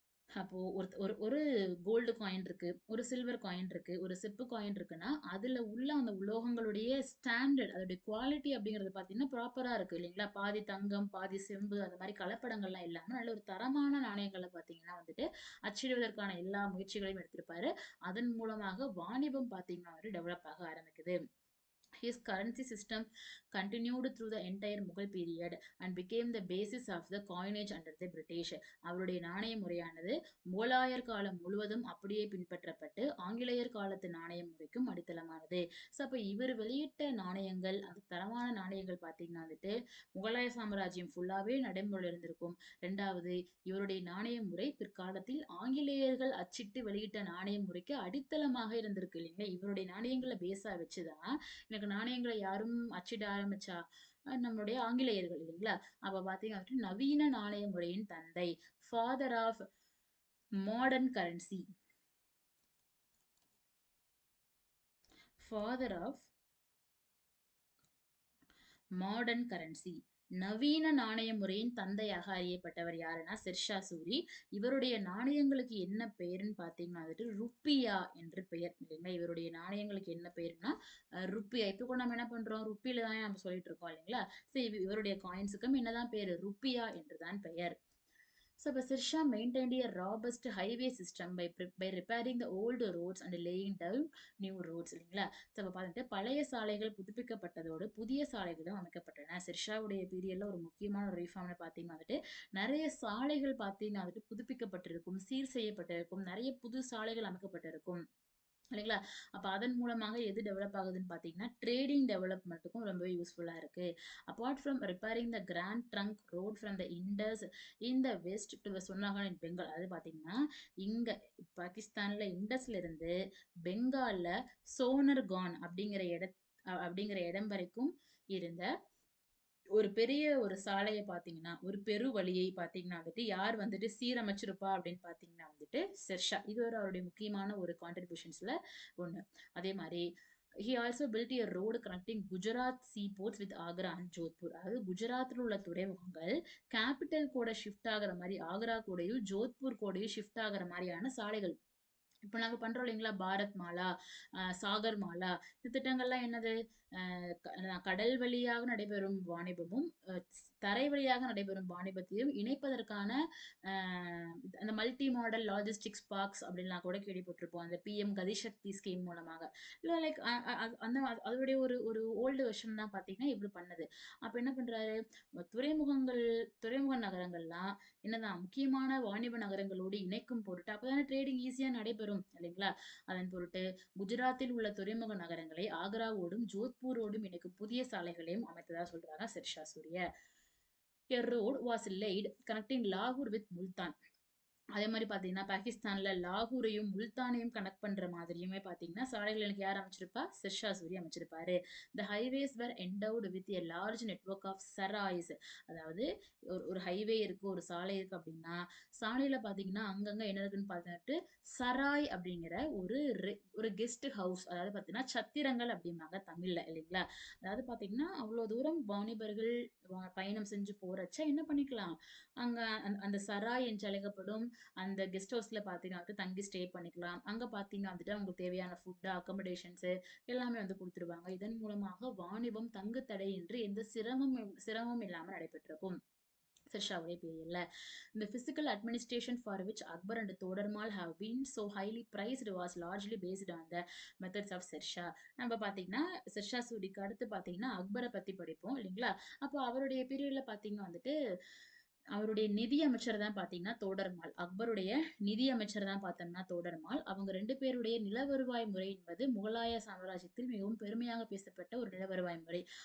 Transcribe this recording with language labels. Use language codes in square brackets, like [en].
[ta] அப்போ ஒரு ஒரு ஒரு கோல்டு காயின் இருக்கு, ஒரு சில்வர் காயின் இருக்கு, ஒரு செப்பு காயின் இருக்குன்னா, அதுல உள்ள அந்த உலோகங்களுடைய ஸ்டாண்டர்ட் அதோடைய குவாலிட்டி அப்படிங்கிறது பார்த்தீங்கன்னா, ப்ராப்பரா இருக்கு இல்லைங்களா? பாதி தங்கம், பாதி செம்பு அந்த மாரி கலப்படங்கள்லாம் இல்லாம, நல்ல ஒரு தரமான நாணயங்கள பார்த்தீங்கன்னா வந்துட்டு, அச்சிடுவதற்கான எல்லா முயற்சிகளையும் எடுத்திருப்பாரு. அதன் மூலமாக வாணிபம் பார்த்தீங்கன்னா வந்து டெவலப் ஆக ஆரம்பிக்குது. [en] His currency system continued through the entire Mughal period and became the basis of the coinage under the British. [ta] அவருடைய நாணய முறையானது முகலாயர் காலம் முழுவதும் அப்படியே பின்பற்றப்பட்டு ஆங்கிலேயர் காலத்து நாணய முறைக்கும் அடித்தளமானது. ஸோ அப்ப இவர் வெளியிட்ட நாணயங்கள் அந்த தரமான நாணயங்கள் பார்த்தீங்கன்னா வந்துட்டு முகலாய சாம்ராஜ்யம் ஃபுல்லாவே நடைமுறையில் இருந்திருக்கும். ரெண்டாவது இவருடைய நாணய முறை பிற்காலத்தில் ஆங்கிலேயர்கள் அச்சிட்டு வெளியிட்ட நாணய முறைக்கு அடித்தளமாக இருந்திருக்கு இல்லைங்களா? இவருடைய நாணயங்களை பேஸா வச்சுதான் எனக்கு நாணயங்களை யாரும் அச்சிட ஆரம்பிச்சா? நம்மளுடைய ஆங்கிலேயர்கள் இல்லைங்களா? அப்ப பார்த்தீங்க அப்படின்னா நவீன நாணய முறையின் தந்தை. [en] Father of modern currency. Father of modern currency. [ta] நவீன நாணய முறையின் தந்தையாக அறியப்பட்டவர் யாருன்னா ஷெர்ஷா சூரி. இவருடைய நாணயங்களுக்கு என்ன பெயர்ன்னு பார்த்தீங்கன்னா வந்துட்டு ருப்பியா என்று பெயர் இல்லைங்களா? இவருடைய நாணயங்களுக்கு என்ன பெயர்னா ருப்பியா. இப்போ கூட நம்ம என்ன பண்றோம்? ருப்பியில தானே நம்ம சொல்லிட்டு இருக்கோம் இல்லைங்களா? ஸோ இவருடைய காயின்ஸுக்கும் என்னதான் பேரு? ருப்பியா என்றுதான் பெயர். [en] So, but Sirsha maintained a robust highway system by repairing the old roads and laying down new roads [ta] இல்லைங்களா? ஸோ அப்ப பார்த்துட்டு பழைய சாலைகள் புதுப்பிக்கப்பட்டதோடு புதிய சாலைகளும் அமைக்கப்பட்டன. சிர்ஷாவுடைய பீரியட்ல ஒரு முக்கியமான ஒரு ரீஃபார்ம்னு பார்த்தீங்கன்னா வந்துட்டு நிறைய சாலைகள் பார்த்தீங்கன்னா வந்துட்டு புதுப்பிக்கப்பட்டிருக்கும், சீர் செய்யப்பட்டிருக்கும், நிறைய புது சாலைகள் அமைக்கப்பட்டிருக்கும். இல்லைங்களா? அப்ப அதன் மூலமாக எது டெவலப் ஆகுதுன்னு பார்த்தீங்கன்னா, ட்ரேடிங் டெவலப்மெண்ட்டுக்கும் ரொம்பவே யூஸ்ஃபுல்லா இருக்கு. [en] Apart from repairing the Grand Trunk Road from the Indus in the west to சொன்னாங்க in Bengal. [ta] அதாவது பார்த்தீங்கன்னா, இங்க பாகிஸ்தான்ல இண்டஸ்ல இருந்து பெங்கால்ல சோனர்கான் அப்படிங்கிற இடம் வரைக்கும் இருந்த ஒரு பெரிய ஒரு சாலைய பார்த்தீங்கன்னா, ஒரு பெரு வழியை பார்த்தீங்கன்னா வந்துட்டு, யார் வந்துட்டு சீரமைச்சிருப்பா அப்படின்னு பார்த்தீங்கன்னா வந்துட்டு, ஷெர்ஷா. இது ஒரு அவருடைய முக்கியமான ஒரு கான்ட்ரிபியூஷன்ஸ்ல ஒண்ணு. அதே மாரி [en] He also built a road connecting Gujarat seaports with Agra and Jodhpur. [ta] அதாவது குஜராத்தில் உள்ள துறைமுகங்கள் கேபிட்டல் கூட ஷிஃப்ட் ஆகுற மாதிரி ஆக்ரா கூடயும் ஜோத்பூர் கூடயும் ஷிஃப்ட் ஆகுற மாதிரியான சாலைகள். இப்போ நாங்க பண்றோம் இல்லைங்களா? பாரத் மாலா, சாகர் மாலா, இந்த திட்டங்கள்லாம் என்னது? கடல் வழியாக நடைபெறும் வாணிபமும், தரை வழியாக நடைபெறும் வாணிபத்தையும் இணைப்பதற்கான அந்த மல்டி மாடல் லாஜிஸ்டிக்ஸ் பார்க்ஸ் அப்படின்லாம் கூட கேள்விப்பட்டிருப்போம். அந்த பிஎம் கதிசக்தி ஸ்கீம் மூலமாக. இல்ல லைக் அந்த அதோடைய ஒரு ஒரு ஓல்டு வெர்ஷன் தான் பார்த்தீங்கன்னா, இவ்ளோ பண்ணது. அப்ப என்ன பண்றாரு? துறைமுகங்கள் துறைமுக நகரங்கள்லாம் என்னதான் முக்கியமான வாணிப நகரங்களோடு இணைக்கும் பொருட்டு அப்பதானே ட்ரேடிங் ஈஸியா நடைபெறும் இல்லைங்களா? அதன் பொருட்டு குஜராத்தில் உள்ள துறைமுக நகரங்களை ஆக்ராவோடும் ஜோத்பூரோடும் இணைக்கும் புதிய சாலைகளையும் அமைத்ததா சொல்றாங்க ஷெர்ஷா சூரிய. [en] A road was laid connecting Lahore with Multan. [ta] அதே மாரி பார்த்தீங்கன்னா, பாகிஸ்தான்ல லாகூரையும், முல்தானையும் கனெக்ட் பண்ற மாதிரியுமே பார்த்தீங்கன்னா, சாலைகள் எனக்கு யார் அமைச்சிருப்பா? ஷெர்ஷா சூரி அமைச்சிருப்பாரு. [en] The highways were endowed with a large network of sarais. [ta] அதாவது ஒரு ஒரு ஹைவே இருக்கு, ஒரு சாலை இருக்கு அப்படின்னா, சாலையில பார்த்தீங்கன்னா, அங்கங்க என்ன இருக்குன்னு பார்த்துட்டு, சராய் அப்படிங்கிற ஒரு கெஸ்ட் ஹவுஸ், அதாவது பார்த்தீங்கன்னா, சத்திரங்கள் அப்படிம்பாங்க தமிழ்ல இல்லைங்களா? அதாவது பார்த்தீங்கன்னா, அவ்வளோ தூரம் வாணிபர்கள் பயணம் செஞ்சு போறச்ச என்ன பண்ணிக்கலாம்? அங்க அந்த சராய் என்று அழைக்கப்படும் அந்த கெஸ்ட் ஹவுஸ்ல பார்த்தீங்கன்னா வந்துட்டு தங்கி ஸ்டே பண்ணிக்கலாம். அங்க பார்த்தீங்கன்னா வந்துட்டு அவங்களுக்கு தேவையான ஃபுட், அக்காமடேஷன்ஸ் எல்லாமே வந்து குடுத்துருவாங்க. இதன் மூலமாக வாணிபம் தங்கு தடையின்றி எந்த சிரமமும் இல்லாம நடைபெற்றிருக்கும். ஷெர்ஷாவுடைய பீரியட்ல. [en] The physical administration for which Akbar and Todarmal have been so highly prized was largely based on the methods of Sher Shah. [ta] நம்ம பார்த்தீங்கன்னா, ஷெர்ஷா சூரிக்கு அடுத்து பார்த்தீங்கன்னா, அக்பர பத்தி படிப்போம் இல்லைங்களா? அப்போ அவருடைய பீரியட்ல பார்த்தீங்கன்னா வந்துட்டு, அவருடைய நிதி அமைச்சர் தான் பார்த்தீங்கன்னா தோடர்மால். அக்பருடைய நிதி அமைச்சர் தான் பார்த்தோம்னா தோடர்மால். அவங்க 2 பேருடைய நிலவருவாய் முறை என்பது முகலாய சாம்ராஜ்யத்தில் மிகவும் பெருமையாக பேசப்பட்ட ஒரு நிலவருவாய் முறை.